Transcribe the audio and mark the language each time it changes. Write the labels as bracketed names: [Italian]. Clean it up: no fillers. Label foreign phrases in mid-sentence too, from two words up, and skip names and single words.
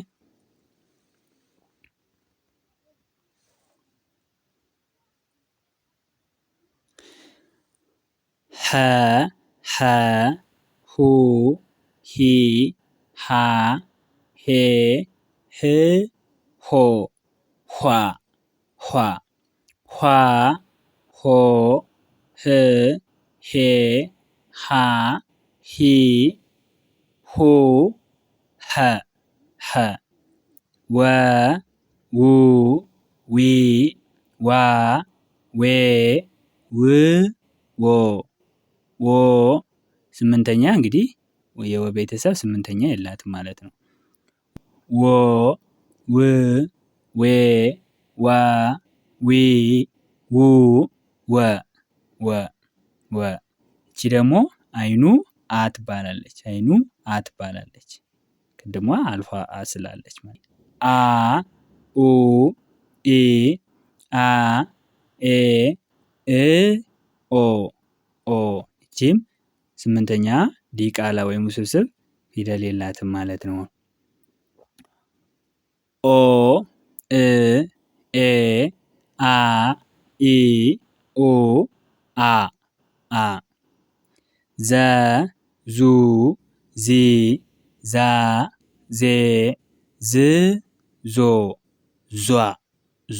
[Amharic] ሀ ሐ ሁ ሂ ሃ ሄ ህ ሆ ኋ ኋ ኋ ሆ ህ ሄ ሃ ሂ ሁ ሀ ሀ ወ ው ዊ ዋ ዌ ው ዎ ዎ ስምንተኛ እንግዲህ የወ ቤተሰብ ስምንተኛ የላትም ማለት ነው። ወ ው ዌ ዋ ዊ ው ወ ወ ወ እቺ ደግሞ አይኑ አ ትባላለች። አይኑ አ ትባላለች። ቅድሟ አልፋ አ ስላለች ማለት አ ኡ ኢ አ ኤ እ ኦ ኦ እቺም ስምንተኛ ዲቃላ ወይም ውስብስብ ፊደል የላትም ማለት ነው። ኦ እ ኤ አ ኢ ኡ አ አ ዘ ዙ ዚ ዛ ዜ ዝ ዞ ዟ ዟ